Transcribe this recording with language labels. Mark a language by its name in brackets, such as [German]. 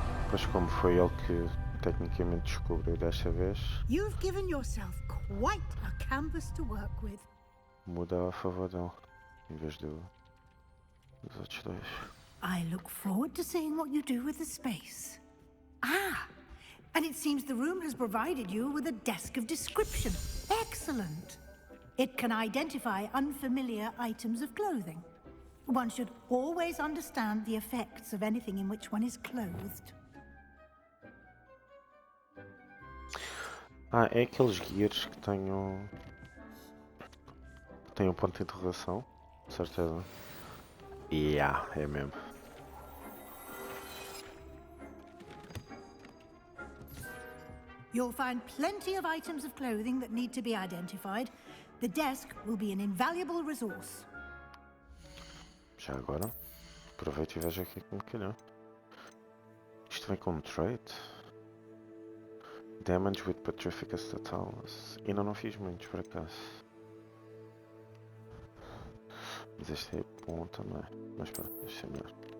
[Portuguese] Pois como foi ele que tecnicamente descobriu desta vez, [English] You've given yourself quite a canvas to work with. [Portuguese] muda a favor dele, em vez dos outros dois. [English] I look forward to seeing what you do with the space. Ah, and it seems the room has provided you with a desk of description. Excellent. It can identify unfamiliar items of clothing. One should always understand the effects of anything in which one is clothed. [Portuguese] Ah, é aqueles gears que tenham um ponto de interrogação, certeza. Yeah, é mesmo. [English] You'll find plenty of items of clothing that need to be identified. The desk will be an invaluable resource. [Portuguese] Já agora, aproveito e vejo aqui como calhar. Isto vem com trait. [English] Damage with Petrificus Totalis. [Portuguese] Ainda não fiz muitos por acaso. Mas este é bom também. Mas pronto, deixa eu ver.